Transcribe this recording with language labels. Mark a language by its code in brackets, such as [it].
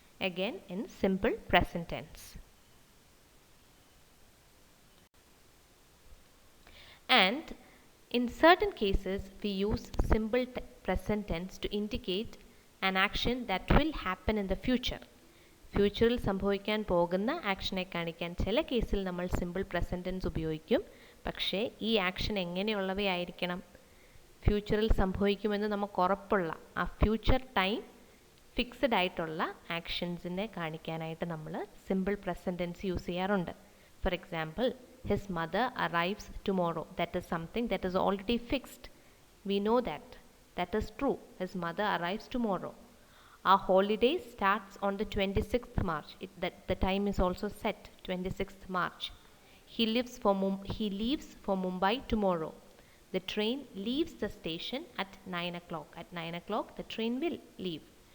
[en] Again in simple present tense. And in certain cases, we use simple present tense to indicate an action that will happen in the future. [ml] ഫ്യൂച്ചറിൽ സംഭവിക്കാൻ പോകുന്ന ആക്ഷനെ കാണിക്കാൻ ചില കേസിൽ നമ്മൾ simple present tense ഉപയോഗിക്കും. പക്ഷേ ഈ ആക്ഷൻ എങ്ങനെയുള്ളവയായിരിക്കണം? ഫ്യൂച്ചറിൽ സംഭവിക്കുമെന്ന് നമുക്ക് ഉറപ്പുള്ള ആ ഫ്യൂച്ചർ ടൈം ഫിക്സഡ് ആയിട്ടുള്ള ആക്ഷൻസിനെ കാണിക്കാനായിട്ട് നമ്മൾ സിമ്പിൾ പ്രസൻറ്റ് ടെൻസ് യൂസ് ചെയ്യാറുണ്ട്. [en] For example, his mother arrives tomorrow. That is something that is already fixed. We know that. That is true. His mother arrives tomorrow. Our holiday starts on the 26th March. The time is also set, 26th March. He leaves for Mumbai tomorrow. The train leaves the station at 9 o'clock. At 9 o'clock, the train will leave.